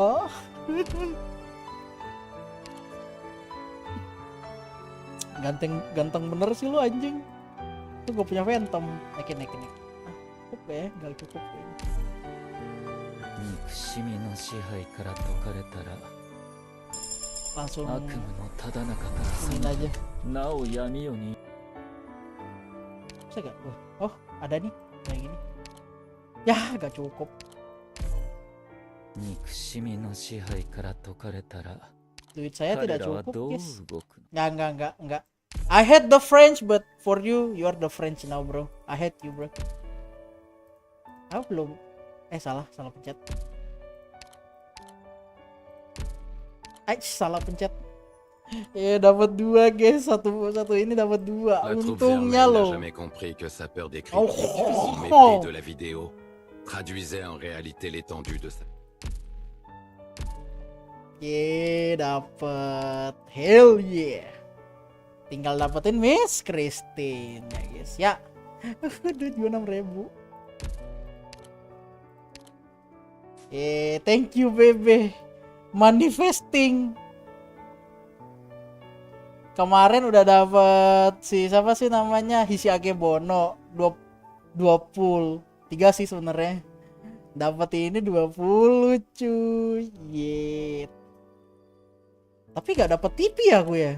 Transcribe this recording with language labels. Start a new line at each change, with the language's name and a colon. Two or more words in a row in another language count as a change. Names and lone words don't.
Indonesian: Ganteng bener sih lu anjing. Tuh gue punya phantom. Naikin. Cukup ya, gak cukup ya. Langsung ini aja.
Japanese: なお闇よに
Indonesian: Bisa gak? Oh, ada nih kayak gini. Ya, gak cukup.
Japanese: 憎しみの支配から解かれたら
Indonesian: Duit saya
Japanese: 彼
Indonesian: tidak
Japanese: らは
Indonesian: cukup,
Japanese: どう
Indonesian: guys.
Japanese: 動くの
Indonesian: Enggak.
English: I hate the French, but for you, you are the French now, bro. I hate you, bro.
Indonesian: Aku belum. Salah pencet. Salah pencet. Dapat 2, guys. Satu ini dapat 2.
French: La troupe
Indonesian: Untungnya
French: vermeille n'a
Indonesian: loh.
French: jamais compris que sa peur des critiques Oh. et son mépris de la vidéo traduisait en réalité l'étendue de sa...
Indonesian: Dapat.
English: Hell yeah.
Indonesian: Tinggal dapetin Miss Christine ya, guys. Ya. Duit gue 6.000.
English: Thank you, bebe.
Indonesian: Manifesting. Kemarin udah dapet siapa sih namanya, Hisiage Bono 20 3 sih sebenarnya. Dapat ini 20 cuy. Tapi gak dapet TV aku ya.